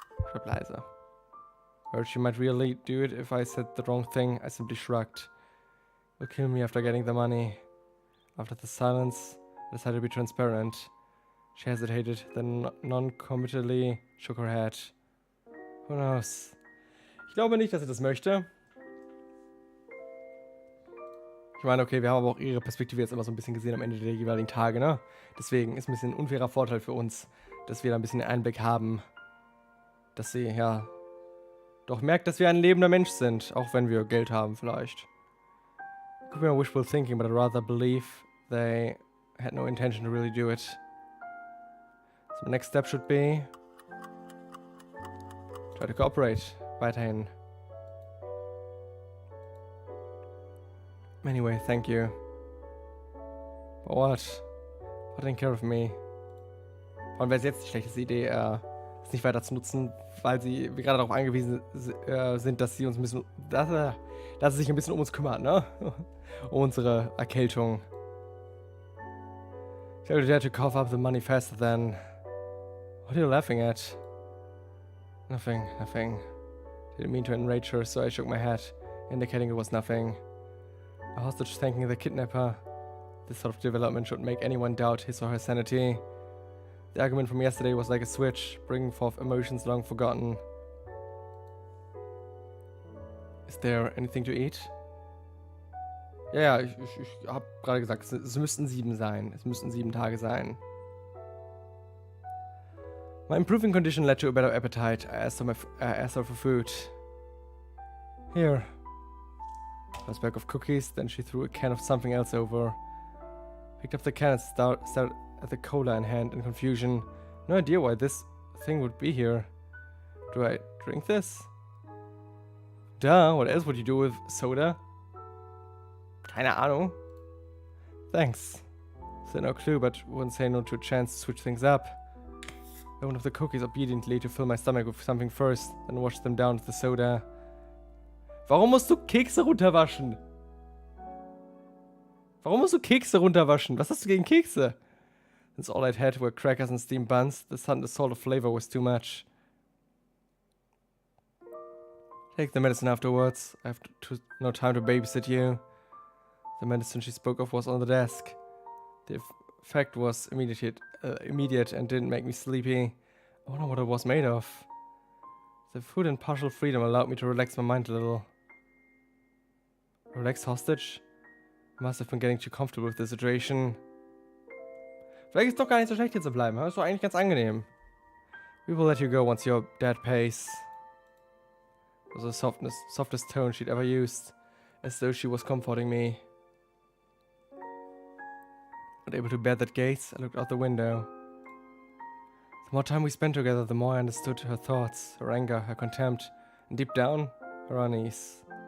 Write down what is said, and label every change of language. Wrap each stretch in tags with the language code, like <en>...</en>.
<de>Schreib leise.</de> <en>Heard she might really do it if I said the wrong thing. I simply shrugged. You'll kill me after getting the money. After the silence, I decided to be transparent. She hesitated, then non-committally shook her head. Who knows?</en> <de>Ich glaube nicht, dass sie das möchte. Ich meine, okay, wir haben aber auch ihre Perspektive jetzt immer so ein bisschen gesehen am Ende der jeweiligen Tage, ne? Deswegen ist ein bisschen ein unfairer Vorteil für uns, dass wir da ein bisschen Einblick haben. Dass sie, ja, doch merkt, dass wir ein lebender Mensch sind, auch wenn wir Geld haben vielleicht.</de> <en>Could be wishful thinking, but I'd rather believe they had no intention to really do it. So the next step should be try to cooperate.</en> <de>Weiterhin.</de> <en>Anyway, thank you. For what? For taking care of me.</en> <de>Und wäre es jetzt die schlechteste Idee, es nicht weiter zu nutzen, weil wir gerade darauf angewiesen sind, dass sie uns ein bisschen, dass sie sich ein bisschen um uns kümmert, ne? Um unsere Erkältung.</de> <en>Tell you to cough up the money faster than. What are you laughing at? Nothing. Didn't mean to enrage her, so I shook my head, indicating it was nothing. A hostage thanking the kidnapper. This sort of development should make anyone doubt his or her sanity. The argument from yesterday was like a switch, bringing forth emotions long forgotten. Is there anything to eat?</en> <de>Ja, ich hab gerade gesagt, es müssten 7 sein. Es müssten 7 Tage sein.</de> <en>My improving condition led to a better appetite. I asked her for food. Here. First bag of cookies, then she threw a can of something else over. Picked up the can and stared at the cola in hand in confusion. No idea why this thing would be here. Do I drink this? Duh, what else would you do with soda?</en> <de>Keine Ahnung.</de> <en>Thanks. Said no clue, but wouldn't say no to a chance to switch things up. I opened up the cookies obediently to fill my stomach with something first, then washed them down with the soda.</en> <de>Warum musst du Kekse runterwaschen? Warum musst du Kekse runterwaschen? Was hast du gegen Kekse?</de> <en>Since all I'd had were crackers and steamed buns, the salt of flavor was too much. Take the medicine afterwards. I have no time to babysit you. The medicine she spoke of was on the desk. The effect was immediate and didn't make me sleepy. I wonder what it was made of. The food and partial freedom allowed me to relax my mind a little. Relax hostage? I must have been getting too comfortable with the situation.</en> <de>Vielleicht ist es doch gar nicht so schlecht hier zu bleiben. Ist doch eigentlich ganz angenehm.</de> <en>We will let you go once your dad pays. It was the softest tone she'd ever used, as though she was comforting me. Not able to bear that gaze, I looked out the window. The more time we spent together, the more I understood her thoughts, her anger, her contempt, and deep down, her unease.</en>